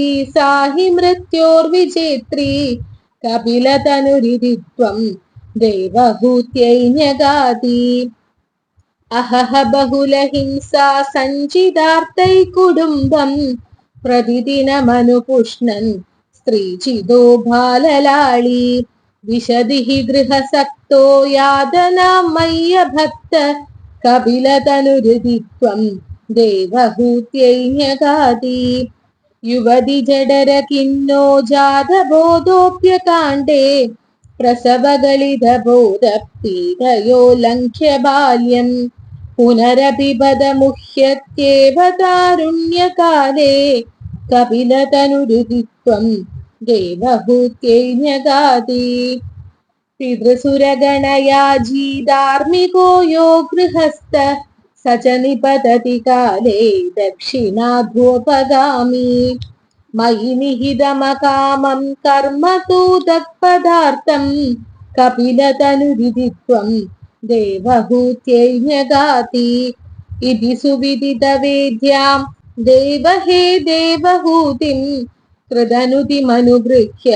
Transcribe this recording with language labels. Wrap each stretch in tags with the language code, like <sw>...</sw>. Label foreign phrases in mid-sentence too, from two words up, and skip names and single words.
<sa>साहि मृत्योर्विजेत्री कपिलतनुरिति त्वं देवहूत्यै न्यगादि अहह बहुलहिंसा सञ्चितार्थै कुटुम्बं प्रतिदिनमनुपुष्णन् स्त्रीचिदो बाललाळी विशदिः गृहसक्तो यातनां मय्यभक्त कपिलतनुरिति त्वं देवहूत्यै न्यगादि യുവതി ജഡര കിന്നോ ജാതബോധോപ്യകാണ്ഡേ പ്രസവഗളിതബോധ പീഡയോ ലംഘ്യ ബാല്യം പുനരപിബത മുഹ്യത്യേവ താരുണ്യകാലേ കപിലതനുരുതിത്വം ദേവഹൂത്യൈന്യഗാതി പിതൃസുരഗണയാജീ ധാർമ്മികോ യോ ഗൃഹസ്ഥ स च निपतति काले दक्षिणाध्वोपगामी मयि निहितमकामं कर्म तु तत्पदार्थं कपिलतनुविदित्वं देवहूत्यैन्यगाति इति सुविदितवेद्यां देवहे देवहूतिं कृतनुतिमनुगृह्य</sa>